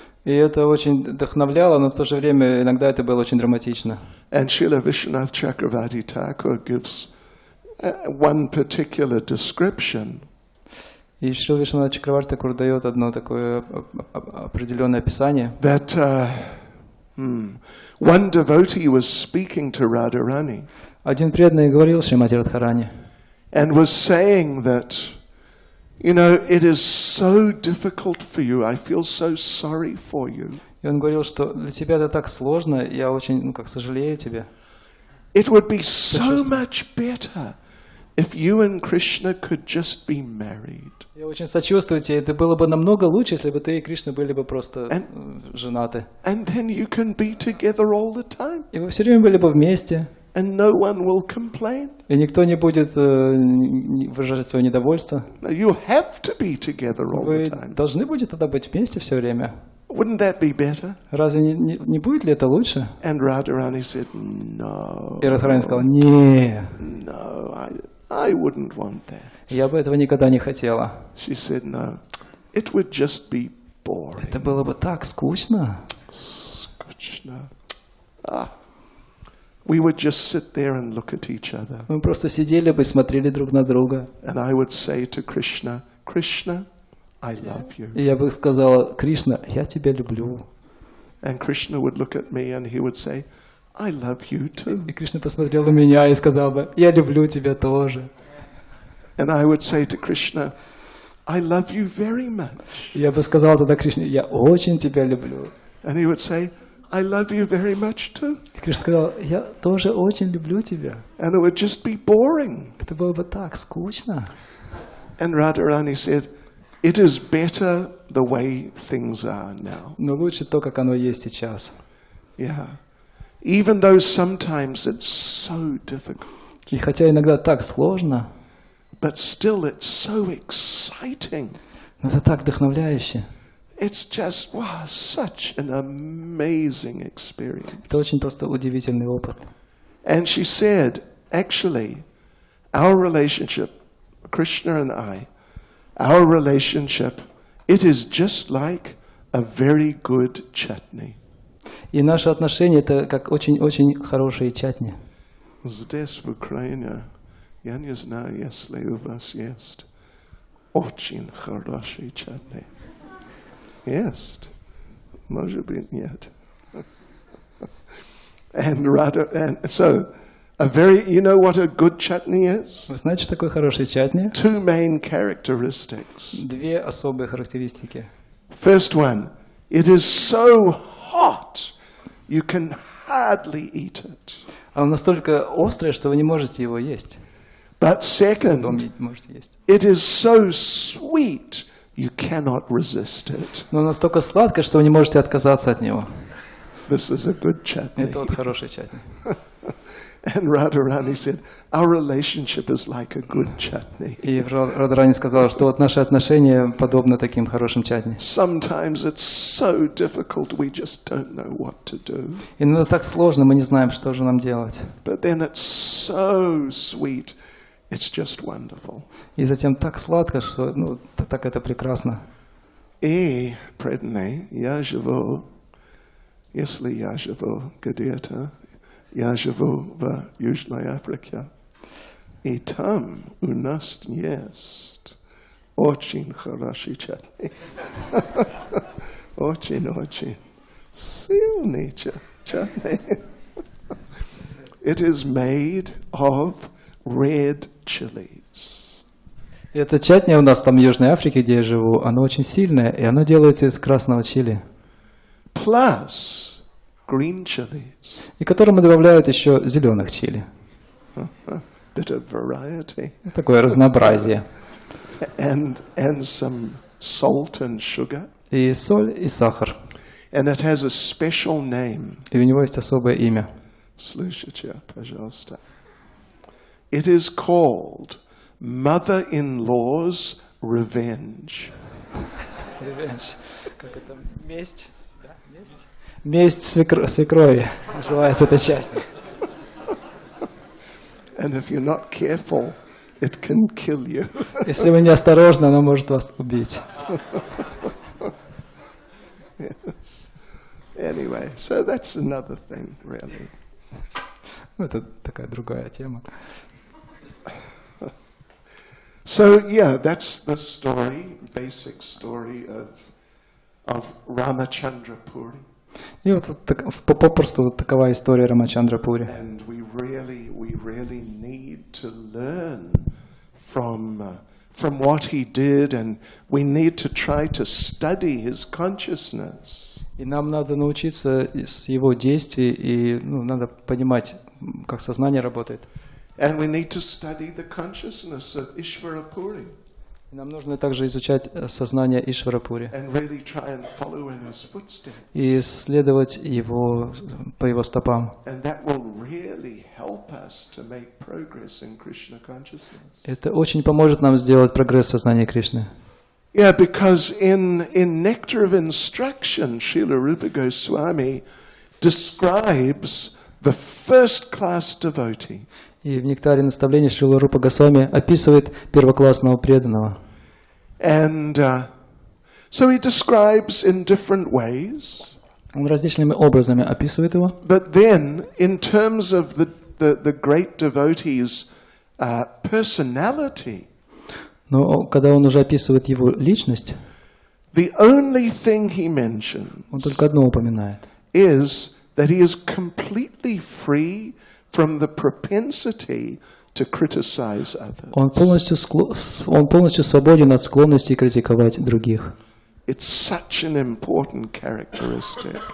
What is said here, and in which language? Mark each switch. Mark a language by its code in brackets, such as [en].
[ru] И это очень вдохновляло, но в то же время иногда это было очень драматично. [en] And Srila Vishwanath Chakravarti Thakur gives one particular description. [ru] И Шрила Вишванат Чакраварти Тхакур дает одно такое определенное описание. [en] That one devotee was speaking to Radharani. [ru] Один преданный говорил Шримати Радхарани. [en] And was saying that, you know, it is so difficult for you. I feel so sorry for you. [ru] И он говорил, что для тебя это так сложно, я очень, сожалею тебе. [en] It would be so much better if you and Krishna could just be married. [ru] Я очень сочувствую тебе. Это было бы намного лучше, если бы ты и Кришна были бы просто женаты. [en] And then you can be together all the time. [ru] И вы все время были бы вместе. [en] And no one will complain. [ru] И никто не будет выражать свое недовольство. [en] No, you have to be together all [ru] Вы [en] the time. [ru] должны будете тогда быть вместе все время. [en] Wouldn't that be better? [ru] Разве не будет ли это лучше? [en] And Radharani said, no. [ru] И Радхарани сказал, не. [en] No, I wouldn't want that. [ru] Я бы этого никогда не хотела. [en] She said, no, it would just be boring. [ru] Это было бы так скучно. Skutchna. [en] We would just sit there and look at each other. [ru] Мы просто сидели бы и смотрели друг на друга. [en] And I would say to Krishna, Krishna, I love you. [ru] И я бы сказала: Кришна, я тебя люблю. [en] And Krishna would look at me and he would say, I love you too. [ru] И Кришна посмотрел на меня и сказал бы: я люблю тебя тоже. [en] And I would say to Krishna, I love you very much. [ru] И я бы сказал тогда Кришне: я очень тебя люблю. [en] And he would say, I love you very much too. [ru] И Кришна сказал: я тоже очень люблю тебя. [en] And it would just be boring. [ru] Это было бы так скучно. [en] And Radharani said, it is better the way things are now. [ru] Но лучше то, как оно есть сейчас. [en] Yeah. Even though sometimes it's so difficult. [ru] И хотя иногда так сложно, [en] But still it's so exciting. [ru] но это так вдохновляюще. [en] It's just, wow, such an amazing experience. [ru] Это очень просто удивительный опыт. [en] And she said, actually, our relationship, Krishna and I, our relationship, it is just like a very good chutney. [ru] И наши отношения — это как очень-очень хорошие чатни. Здесь в Украине, я не знаю, если у вас есть очень хороший чатни. Есть. Может быть, нет. [en] And so, you know what a good chutney is? [ru] Вы знаете, что такое хороший чатни? [en] Two main characteristics. [ru] Две особые характеристики. [en] First one, it is so hot, you can hardly eat it. [ru] Оно настолько острое, что вы не можете его есть. [en] But second, [ru] Можете есть. [en] it is so sweet, you cannot resist it. [ru] Но настолько сладкое, что вы не можете отказаться от него. [en] This is a good chutney. [ru] Это вот хороший чатни. [en] And Radharani said, our relationship is like a good chutney. [ru] И Радхарани сказала, что вот наши отношения подобны таким хорошим чатни. [en] Sometimes it's so difficult, we just don't know what to do. [ru] Иногда так сложно, мы не знаем, что же нам делать. [en] But then it's so sweet, it's just wonderful. [ru] И затем так сладко, что так это прекрасно. И преданный, я живу, если я живу где-то, я живу в Южной Африке, и там у нас есть очень хороший чатни. Очень-очень сильный чатни. [en] It is made of red chilies. [ru] И это чатни у нас там в Южной Африке, где я живу, оно очень сильное, и оно делается из красного чили. [en] Plus green chilies. [ru] И к которому добавляют еще зеленых чили. [en] Bit of variety. [ru] Такое разнообразие. [en] And some salt and sugar. [ru] И соль, и сахар. [en] And it has a special name. [ru] И у него есть особое имя. Слушайте, пожалуйста. [en] It is called Mother-in-Law's Revenge. [ru] Revenge. Как это? Месть? Да? Месть? Месть свекрови. Называется это чатни. [en] And if you're not careful, it can kill you. [ru] Если вы неосторожны, оно может вас убить. [en] Yes. Anyway, so that's another thing, really. [ru] Это такая другая тема. [en] So yeah, that's the story, basic story of Ramachandra Puri. [ru] И вот попросту такова история Рамачандра Пури. [en] And we really need to learn from what he did, and we need to try to study his consciousness. [ru] И нам надо научиться с его действий, и надо понимать, как сознание работает. [en] And we need to study the consciousness of Ishvara Puri. [ru] И нам нужно также изучать сознание Ишвара Пури [en] And really try and follow in his footsteps. [ru] и следовать по его стопам. [en] And that will really help us to make progress in Krishna consciousness. [ru] Это очень поможет нам сделать прогресс в сознании Кришны. [en] Yeah, because in Nectar of Instruction, Srila Rupa Goswami describes the first-class devotee. [ru] И в нектаре наставления Шрила Рупа Госвами описывает первоклассного преданного. [en] And so he describes in different ways. [ru] Он различными образами описывает его. [en] But then, in terms of the great devotee's personality, [ru] Но когда он уже описывает его личность, [en] the only thing he mentions [ru] он только одно упоминает. [en] is that he is completely free from the propensity to criticize others. [ru] Он полностью свободен от склонности критиковать других. [en] It's such an important characteristic.